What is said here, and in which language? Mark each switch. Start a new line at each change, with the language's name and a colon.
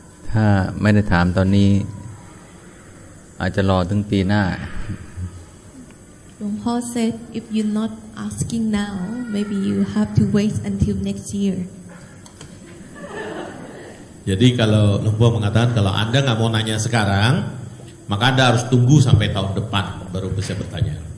Thai: ถ้าไม่ได้ถามตอนนี้อาจจะรอถึงปีหน้า
English: Long Po said, if you're not asking now, maybe you have to wait until next year.
Indonesian: Jadi kalau Lumpo mengatakan kalau Anda nggak mau nanya sekarang, maka Anda harus tunggu sampai tahun depan baru bisa bertanya.